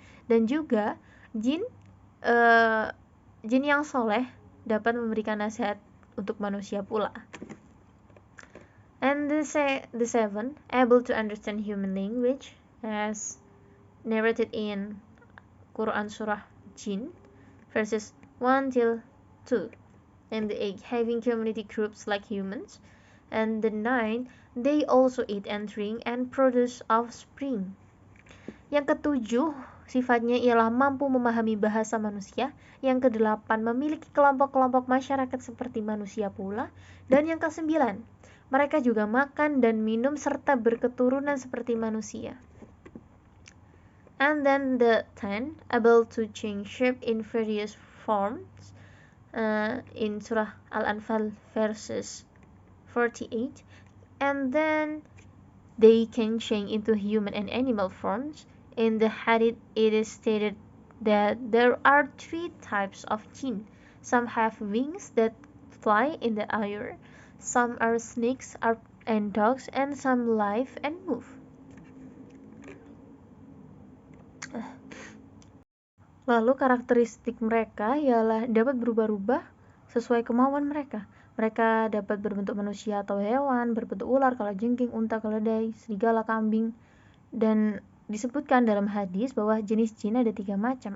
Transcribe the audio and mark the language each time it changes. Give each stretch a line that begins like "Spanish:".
Indonesian: Dan juga jin yang soleh dapat memberikan nasihat untuk manusia pula.
English: And the seven, able to understand human language, as narrated in Quran Surah Jin verses 1 till 2. And the 8, having community groups like humans. And the 9, they also eat and drink and produce offspring.
Indonesian: Yang ketujuh, sifatnya ialah mampu memahami bahasa manusia. Yang kedelapan, memiliki kelompok-kelompok masyarakat seperti manusia pula. Dan yang kesembilan, mereka juga makan dan minum serta berketurunan seperti manusia.
English: And then the 10, able to change shape in various forms, in Surah Al-Anfal verses 48. And then they can change into human and animal forms. In the hadith it is stated that there are 3 types of jinn. Some have wings that fly in the air, some are snakes and dogs, and some live and move.
Indonesian: Lalu karakteristik mereka ialah dapat berubah-ubah sesuai kemauan mereka. Mereka dapat berbentuk manusia atau hewan, berbentuk ular, kalajengking, unta, keledai, serigala, kambing. Dan disebutkan dalam hadis bahwa jenis jin ada 3 macam.